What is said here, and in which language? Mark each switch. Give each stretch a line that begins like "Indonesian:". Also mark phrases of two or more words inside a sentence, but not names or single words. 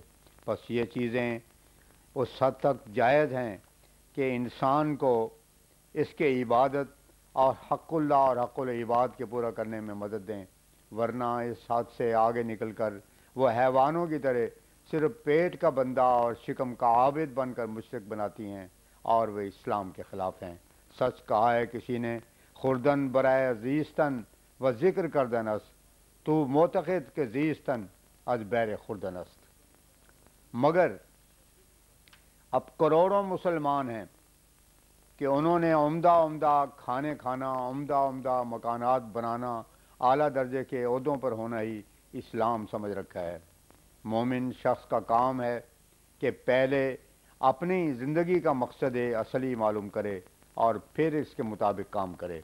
Urdu: بس یہ چیزیں اس حد تک جائز ہیں کہ انسان کو اس کے عبادت اور حق اللہ اور حق العباد کے پورا کرنے میں مدد دیں، ورنہ اس حد سے آگے نکل کر وہ حیوانوں کی طرح صرف پیٹ کا بندہ اور شکم کا عابد بن کر مشرک بناتی ہیں اور وہ اسلام کے خلاف ہیں۔ سچ کہا ہے کسی نے،
Persian: خوردن برائے زیستن و ذکر کردن است، تو معتقد کہ زیستن از بیر خوردن است۔
Urdu: مگر اب کروڑوں مسلمان ہیں کہ انہوں نے عمدہ کھانے کھانا، عمدہ مکانات بنانا، اعلیٰ درجے کے عہدوں پر ہونا ہی اسلام سمجھ رکھا ہے۔ مومن شخص کا کام ہے کہ پہلے اپنی زندگی کا مقصد اصلی معلوم کرے اور پھر اس کے مطابق کام کرے۔